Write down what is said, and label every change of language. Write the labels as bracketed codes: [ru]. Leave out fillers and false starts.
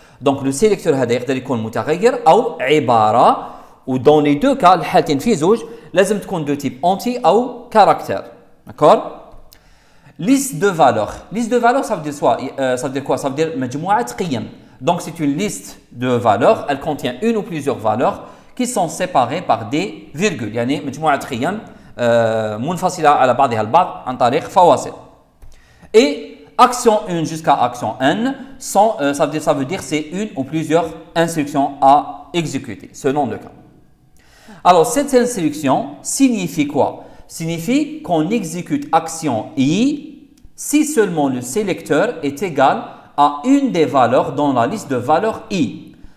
[fr] Donc le sélecteur [ar] هذا يقدر يكون متغير أو عبارة، [fr] ou dans les deux cas [ar] الحالتين في زوج لازم تكون [fr] de type entier أو caractère. D'accord? Liste de valeurs. Liste de valeurs, ça veut dire quoi? Ça veut dire [ar] مجموعة قيم. [fr] Donc c'est une liste de valeurs, elle contient une ou plusieurs valeurs qui sont séparées par des virgules. [ar] يعني مجموعة قيم منفصلة على بعضها البعض عن طريق فواصل. [fr] Et action 1 jusqu'à action n, ça veut dire c'est une ou plusieurs instructions à exécuter, selon le cas. Alors cette instruction signifie quoi? Signifie qu'on exécute action i si seulement le sélecteur est égal à une des valeurs dans la liste de valeurs i.